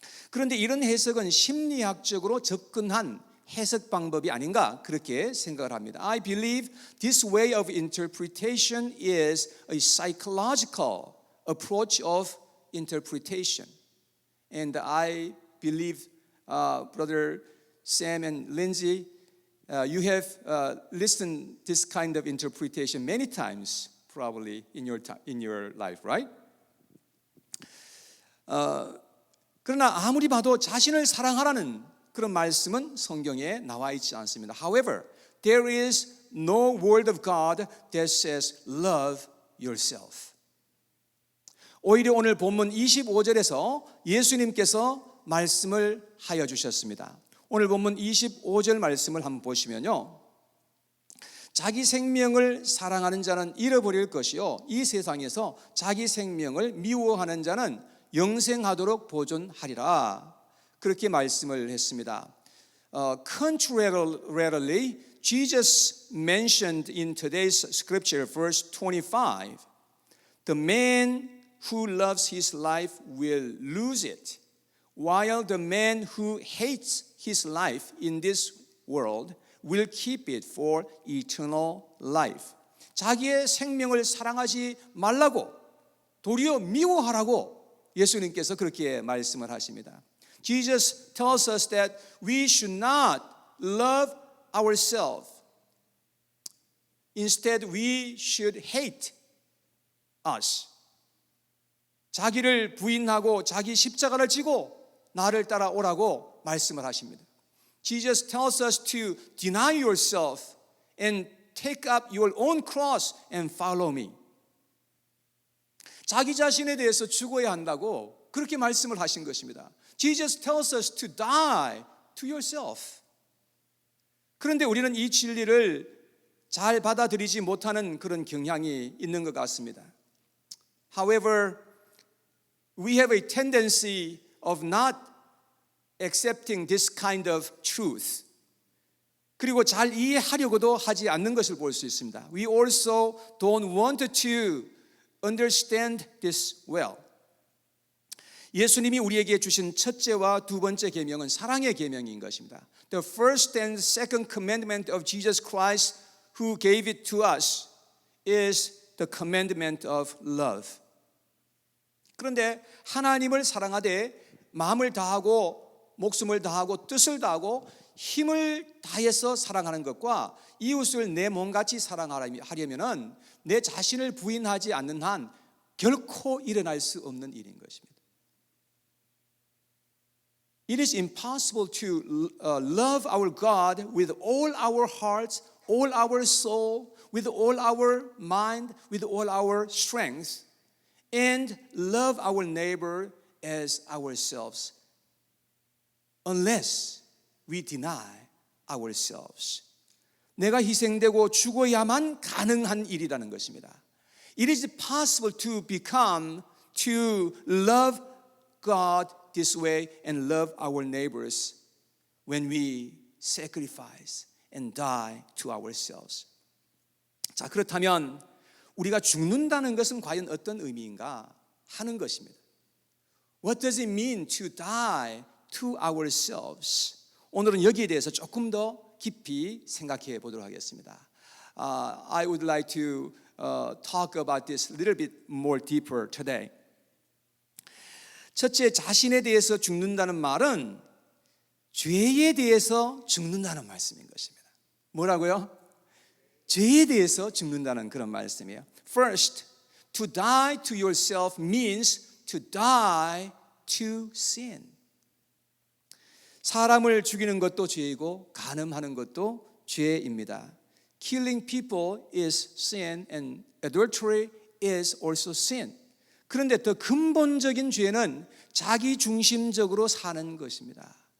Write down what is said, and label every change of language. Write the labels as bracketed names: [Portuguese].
[Korean] 그런데 이런 해석은 심리학적으로 접근한 해석 방법이 아닌가 그렇게 생각을 합니다. [English] I believe this way of interpretation is a psychological approach of interpretation. And I believe, Brother Sam and Lindsay, you have listened this kind of interpretation many times, probably in your life, right? [Korean] 그러나 아무리 봐도 자신을 사랑하라는 그런 말씀은 성경에 나와 있지 않습니다. [English] However, there is no word of God that says love yourself. [Korean] 오히려 오늘 본문 25절에서 예수님께서 말씀을 하여 주셨습니다. 오늘 본문 25절 말씀을 한번 보시면요. 자기 생명을 사랑하는 자는 잃어버릴 것이요. 이 세상에서 자기 생명을 미워하는 자는 영생하도록 보존하리라. 그렇게 말씀을 했습니다. [English] Contrarily, Jesus mentioned in today's scripture, verse 25, the man who loves his life will lose it, while the man who hates his life in this world will keep it for eternal life. [Korean] 자기의 생명을 사랑하지 말라고 도리어 미워하라고 예수님께서 그렇게 말씀을 하십니다. [English] Jesus tells us that we should not love ourselves. Instead, we should hate us. [Korean] 자기를 부인하고 자기 십자가를 지고 나를 따라오라고 말씀을 하십니다. [English] Jesus tells us to deny yourself and take up your own cross and follow me. [Korean] 자기 자신에 대해서 죽어야 한다고 그렇게 말씀을 하신 것입니다. [English] Jesus tells us to die to yourself. [Korean] 그런데 우리는 이 진리를 잘 받아들이지 못하는 그런 경향이 있는 것 같습니다. [English] However, we have a tendency of not accepting this kind of truth. [Korean] 그리고 잘 이해하려고도 하지 않는 것을 볼 수 있습니다. [English] We also don't want to understand this well. [Korean] 예수님이 우리에게 주신 첫째와 두 번째 계명은 사랑의 계명인 것입니다. [English] The first and second commandment of Jesus Christ, who gave it to us, is the commandment of love. [Korean] 그런데 하나님을 사랑하되 마음을 다하고 목숨을 다하고 뜻을 다하고 힘을 다해서 사랑하는 것과 이웃을 내 몸같이 사랑하려면 내 자신을 부인하지 않는 한 결코 일어날 수 없는 일인 것입니다. [English] It is impossible to love our God with all our hearts, all our soul, with all our mind, with all our strength, and love our neighbor as ourselves, unless we deny ourselves. [Korean] 내가 희생되고 죽어야만 가능한 일이라는 것입니다. [English] It is possible to love God this way and love our neighbors when we sacrifice and die to ourselves. [Korean] 자, 그렇다면 우리가 죽는다는 것은 과연 어떤 의미인가 하는 것입니다. [English] What does it mean to die to ourselves? [Korean] 오늘은 여기에 대해서 조금 더 깊이 생각해 보도록 하겠습니다. [English] I would like to talk about this a little bit more deeper today. [Korean] 첫째, 자신에 대해서 죽는다는 말은 죄에 대해서 죽는다는 말씀인 것입니다. 뭐라고요? 죄에 대해서 죽는다는 그런 말씀이에요. [English] First, to die to yourself means to die to sin. [Korean] 사람을 죽이는 것도 죄이고 간음하는 것도 죄입니다. [English] Killing people is sin and adultery is also sin. [Korean] 그런데 더 근본적인 죄는 자기 중심적으로 사는 것입니다.